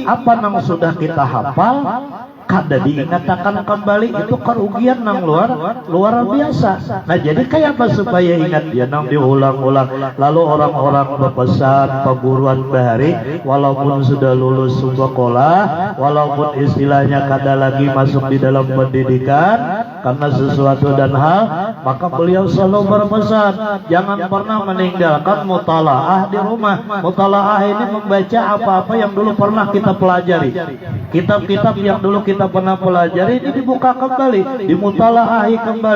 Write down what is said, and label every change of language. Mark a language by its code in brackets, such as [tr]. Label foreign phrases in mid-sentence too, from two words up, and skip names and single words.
[bjn] Apa nang sudah kita hafal, kada diingatkan kembali itu kerugian nang luar biasa. Nah jadi kayak apa supaya ingat ya nang diulang-ulang. [id] Lalu orang-orang berpesan perguruan bahari, walaupun sudah lulus sekolah, walaupun istilahnya kada lagi masuk di dalam pendidikan karena sesuatu dan hal, maka beliau selalu berpesan jangan pernah meninggalkan mutalaah di rumah. Mutalaah ini membaca apa-apa yang dulu pernah kita pelajari. Kitab-kitab yang dulu kita pernah pelajari ini dibuka kembali, dimutalaahi kembali.